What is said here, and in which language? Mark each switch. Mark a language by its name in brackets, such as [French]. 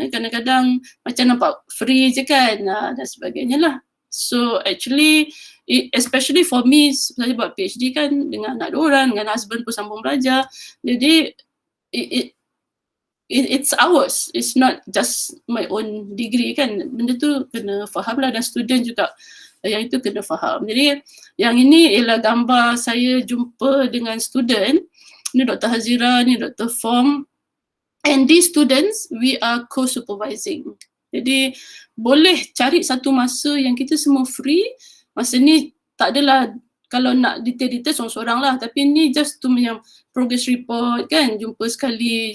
[Malay] Kadang-kadang macam nampak free je kan dan sebagainya lah. [English] So actually, especially for me, [Malay] saya buat PhD kan dengan anak diorang, dengan husband pun sambung belajar. [English] Jadi it's ours. It's not just my own degree kan. [Malay] Benda tu kena faham lah, dan student juga yang itu kena faham. Jadi yang ini ialah gambar saya jumpa dengan student. Ni Dr. Hazira, ni Dr. Fong. [English] And these students, we are co-supervising. [Malay] Jadi boleh cari satu masa yang kita semua free. Masa ni tak adalah, kalau nak detail-detail seorang-seorang lah. Tapi ni just tu yang progress report kan, jumpa sekali.